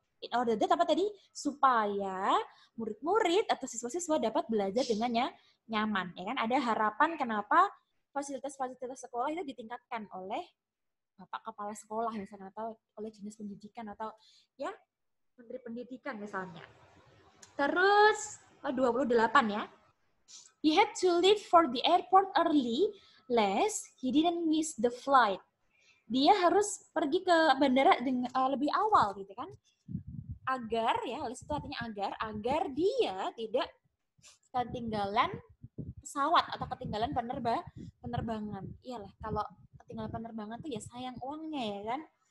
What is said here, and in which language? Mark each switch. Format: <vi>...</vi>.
<id>In order that supaya murid-murid atau siswa-siswa dapat belajar dengan nyaman. Ya kan? Ada harapan kenapa fasilitas-fasilitas sekolah itu ditingkatkan oleh Bapak Kepala Sekolah misalnya, atau oleh Dinas Pendidikan, atau ya Menteri Pendidikan misalnya. Terus 28 ya.</id> <en>He had to leave for the airport early, lest he didn't miss the flight.</en> <id>Dia harus pergi ke bandara lebih awal, gitu kan? Agar ya, lest itu artinya agar dia tidak ketinggalan pesawat atau ketinggalan penerbangan. Iyalah, kalau ketinggalan penerbangan tuh ya sayang uangnya, ya kan?</id>